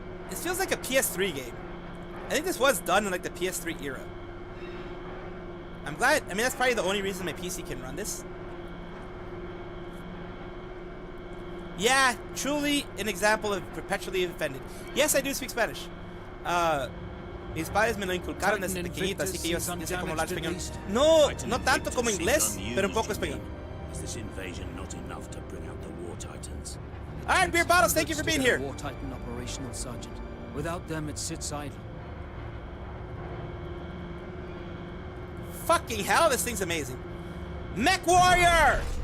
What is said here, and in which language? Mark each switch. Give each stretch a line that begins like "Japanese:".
English: This feels like a PS3 game. I think this was done in like the PS3 era. I'm glad. I mean, that's probably the only reason my PC can run this. Yeah, truly an example of perpetually offended. Yes, I do speak Spanish.
Spanish: Mis padres me lo inculcaron desde pequeñito, así que yo sé cómo hablar español. No, no tanto como inglés, pero un poco español.
English: Is this invasion not enough to bring out the War Titans? All right, Beer Bottles, thank you for being here. War Titan operational, Sergeant. Without them, it sits idle. Fucking hell, this thing's amazing. Mech Warrior!